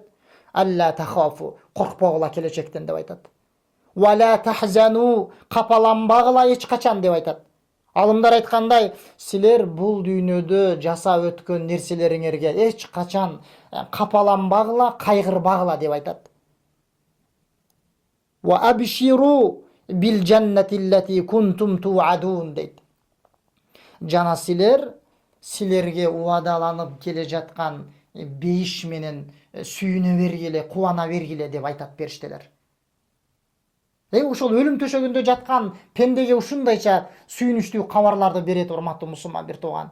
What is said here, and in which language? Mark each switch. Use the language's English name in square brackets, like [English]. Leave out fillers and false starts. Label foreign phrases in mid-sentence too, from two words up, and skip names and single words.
[Arabic] ألا تخافوا, [Kyrgyz] коркпогула келечектен деп айтат. [Arabic] ولا تحزنوا, [Kyrgyz] капаланбагыла эч качан деп айтат. Алымдар айткандай, силер бул дүйнөдө жасап өткөн нерселериңерге эч качан капаланбагыла, кайгырбагыла деп айтат. [Arabic] وأبشروا بالجنة التي كنتم توعدون дейт. [Kyrgyz] Жана силерге уадаланып келе жаткан бейиш менен сүйүнө бергиле, кубана бергиле деп айтат периштелер. Ошол өлүм төшөгүндө жаткан пендеге ушундайча сүйүнүчтүү кабарларды берет, урматтуу мусулман бир тууган.